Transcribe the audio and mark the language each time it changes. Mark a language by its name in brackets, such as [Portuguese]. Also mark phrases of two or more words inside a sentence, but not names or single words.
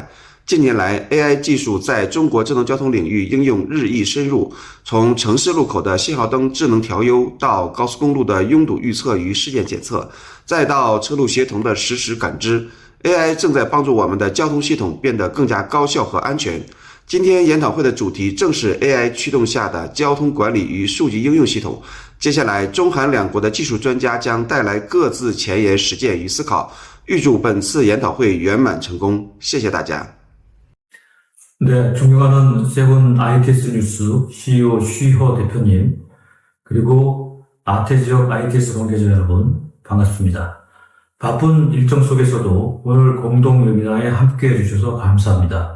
[Chinese] 近年来 ，AI 技术在中国智能交通领域应用日益深入，从城市路口的信号灯智能调优，到高速公路的拥堵预测与事件检测，再到车路协同的实时感知。AI 正在帮助我们的交通系统变得更加高效和安全。今天研讨会的主题正是 AI 驱动下的交通管理与数据应用系统。接下来，中韩两国的技术专家将带来各自前沿实践与思考。预祝本次研讨会圆满成功。谢谢大家。 [Korean] 네, 존경하는 세븐 ITS 뉴스 CEO 쉬허 대표님, 그리고 아태지역 ITS 관계자 여러분, 반갑습니다. 바쁜 일정 속에서도 오늘 공동 웨비나에 함께 해주셔서 감사합니다.